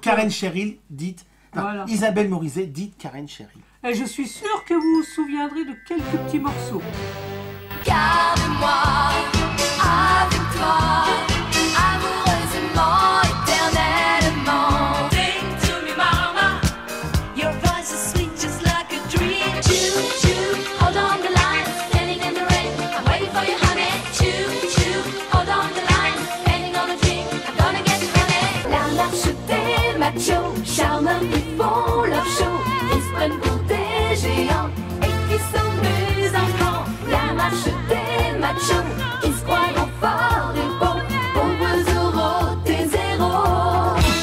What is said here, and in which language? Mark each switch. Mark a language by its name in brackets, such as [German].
[French] Karen que- Cheryl, Voilà. Isabelle Morizet, dite Karen Cheryl. Et je suis sûre que vous vous souviendrez de quelques petits morceaux. Garde-moi avec toi, amoureusement, éternellement. [English] Sing to me, mama, your voice is sweet just like a dream. Choo, choo, hold on the line, standing in the rain, I'm waiting for you, honey. Choo, choo, hold on the line, standing on a dream, I'm gonna get you, honey. [French] La marche des machos, charmeurs qui font leur show, qui se prennent pour des géants et qui s'amusent en grand. La marche des machos qui se croient forts et beaux, pauvres euros, tes zéros.